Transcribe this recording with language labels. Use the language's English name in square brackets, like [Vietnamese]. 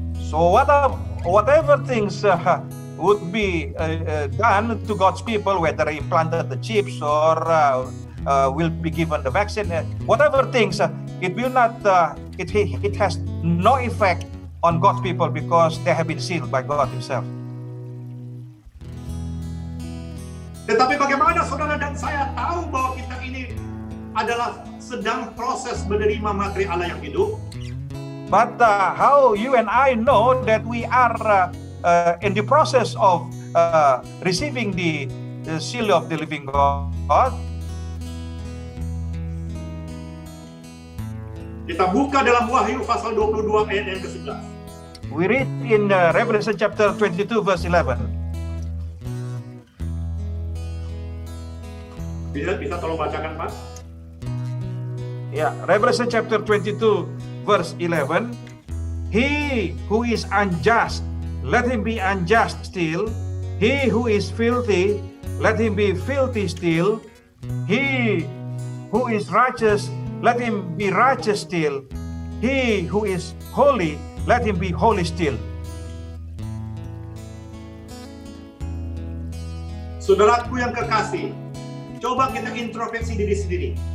[English] So whatever things would be done to God's people, whether implanted the chips or will be given the vaccine, whatever things, it will not. It has no effect on God's people because they have been sealed by God Himself. [Indonesian] Tetapi bagaimana saudara dan saya tahu bahwa kita ini adalah sedang proses menerima materi Allah yang hidup? [English] But how you and I know that we are in the process of receiving the seal of the living God? [Indonesian] Kita buka dalam Wahyu pasal 22 ayat yang ke-11. [English] We read in Revelation chapter 22 verse 11. [Indonesian] Bisa tolong bacakan, Pak? [English] Yeah, Revelation chapter 22 verse 11. He who is unjust, let him be unjust still. He who is filthy, let him be filthy still. He who is righteous, let him be righteous still. He who is holy, let him be holy still. [Indonesian] Saudaraku yang kekasih, coba kita introspeksi diri sendiri.